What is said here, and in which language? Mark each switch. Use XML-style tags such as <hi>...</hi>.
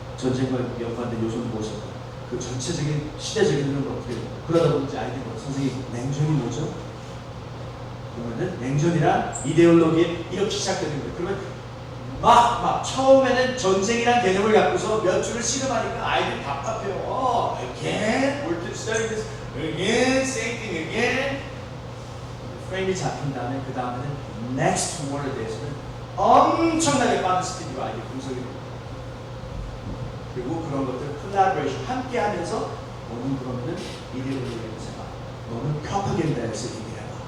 <ko>전쟁과 연관된 요소는 무엇인가? 그 전체적인 시대적인 흐름을 어떻게 해요? 그러다 보니 아이들이 선생님 냉전이 뭐죠? 그러면은 냉전이란 이데올로기에 이렇게 시작되는 거예요. 그러면 막 처음에는 전쟁이란 개념을 갖고서 몇 줄을 씨름하니까 아이들이 답답해요.</ko> <en>Again, we're studying this again, same thing again.</en> <ko>프레임이 잡힌 다음에 그 다음에는</ko> <en>next word</en> <ko>에 대해서는 엄청나게 빠른 스피드로 아이들이 분석이 됩니다. 그리고 그런 것들을 collaboration 함께 하면서 너는 그러면은 이데올로기를 생각, 너는 프로파간다에서 얘기해봐.</ko>